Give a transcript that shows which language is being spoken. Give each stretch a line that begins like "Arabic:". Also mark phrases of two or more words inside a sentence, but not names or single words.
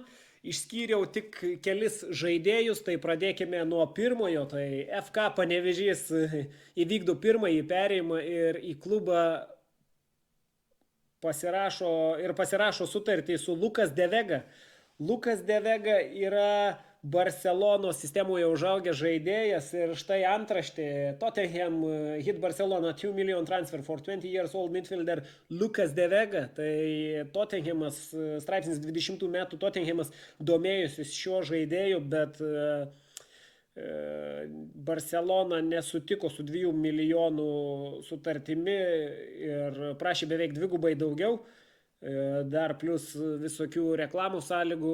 Lithuanian: Išskyriau tik kelis žaidėjus, tai pradėkime nuo pirmojo, tai FK Panevėžys įvykdo pirmąjį perėjimą ir į klubą pasirašo sutartį su Lukas De Vega. Lukas De Vega yra Barcelonos sistemoje užaugęs žaidėjas ir štai antraštė
English: Tottenham hit Barcelona 2 million transfer for 20 years old midfielder Lucas de Vega.
Lithuanian: Tai Tottenhamas, straipsnis 20 metų Tottenhamas domėjusis šiuo žaidėju, bet Barcelona nesutiko su 2 milijonų sutartimi ir prašė beveik dvigubai daugiau, dar plus visokių reklamų sąlygų.